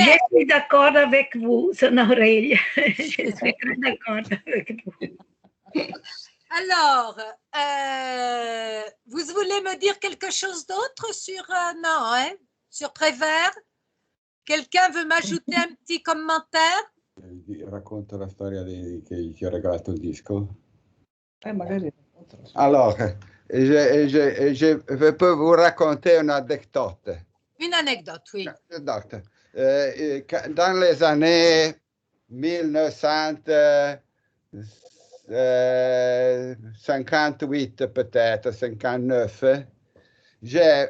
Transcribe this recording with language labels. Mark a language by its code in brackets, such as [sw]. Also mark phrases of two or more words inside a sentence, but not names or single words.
[fr] Je suis d'accord avec vous, [it] Sono Aurelia. [fr] Je suis très d'accord avec vous. Alors, vous voulez me dire quelque chose d'autre sur... non, hein? Sur Prévert? Quelqu'un veut m'ajouter un petit commentaire? [it] Racconto la storia che ci ho regalato il disco. [fr] Alors, je peux vous raconter une anecdote. Une anecdote, oui. Dans les années 1958, peut-être, 59, j'ai